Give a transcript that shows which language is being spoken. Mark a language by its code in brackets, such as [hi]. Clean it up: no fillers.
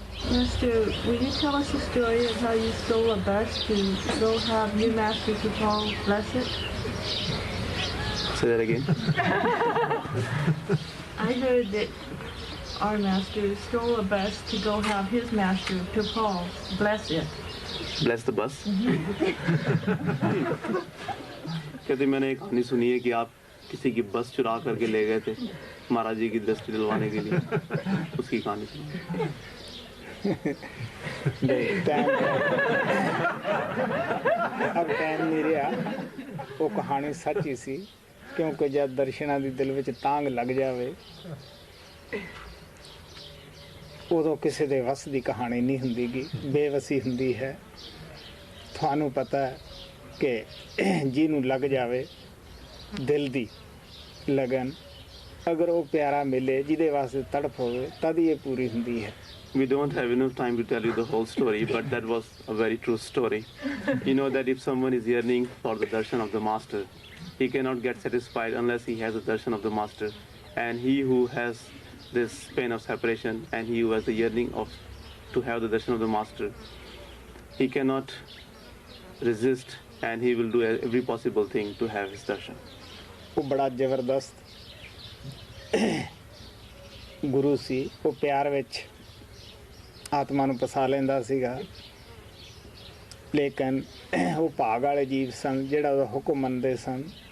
[en] Master, will you tell us the story of how you stole a bus to go have your master to Paul bless it? Say that again. I heard that our master stole a bus to go have his master to Paul bless it. Bless the bus. [hi] कहते मैंने एक कहानी सुनी है कि आप किसी की बस चुरा करके ले गए थे महाराज जी की दृष्टि दिलवाने के लिए, उसकी कहानी सुनी। [pa] अब टाइम नहीं रहा, वो कहानी सच ही सी, क्योंकि जब दर्शना दी दिल विच तांग लग जावे ਉਦੋਂ ਕਿਸੇ ਦੇ ਵਸ ਦੀ ਕਹਾਣੀ ਨਹੀਂ ਹੁੰਦੀ ਗੀ, ਬੇਵਸੀ ਹੁੰਦੀ ਹੈ। ਤੁਹਾਨੂੰ ਪਤਾ ਹੈ ਕਿ ਜਿਹਨੂੰ ਲੱਗ ਜਾਵੇ ਦਿਲ ਦੀ ਲਗਨ, ਅਗਰ ਉਹ ਪਿਆਰਾ ਮਿਲੇ ਜਿਹਦੇ ਵਾਸਤੇ ਤੜਫ ਹੋਵੇ ਤਦ ਹੀ ਇਹ ਪੂਰੀ ਹੁੰਦੀ ਹੈ। [en] We don't have enough time to tell you the whole story, but that was a very true story. You know that if someone is yearning for the darshan of the master, he cannot get satisfied unless he has the darshan of the master. And he who has this pain of separation and he who has the yearning of to have the darshan of the master, he cannot resist and he will do every possible thing to have his darshan. [pa] ਉਹ ਬੜਾ ਜ਼ਬਰਦਸਤ ਗੁਰੂ ਸੀ, ਉਹ ਪਿਆਰ ਵਿੱਚ ਆਤਮਾ ਨੂੰ ਫਸਾ ਲੈਂਦਾ ਸੀਗਾ, ਲੇਕਿਨ ਉਹ ਭਾਗ ਵਾਲੇ ਜੀਵ ਸਨ ਜਿਹੜਾ ਉਹਦਾ ਹੁਕਮ ਮੰਨਦੇ ਸਨ।